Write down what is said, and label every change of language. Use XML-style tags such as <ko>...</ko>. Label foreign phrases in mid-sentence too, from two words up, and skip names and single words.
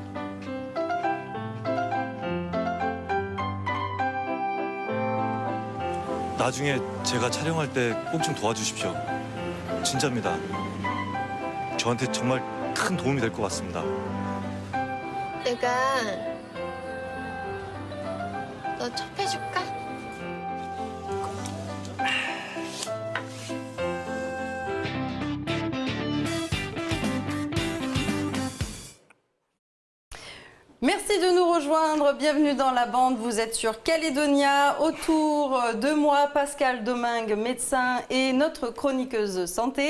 <ko>나중에 제가 촬영할 때 꼭 좀 도와주십시오. 진짜입니다. 저한테 정말 큰 도움이 될 것 같습니다. 내가 너 첩해줄까?</ko> <fr>Merci de nous rejoindre, bienvenue dans la bande, vous êtes sur Calédonia, autour de moi Pascal Domingue, médecin et notre chroniqueuse santé.</fr>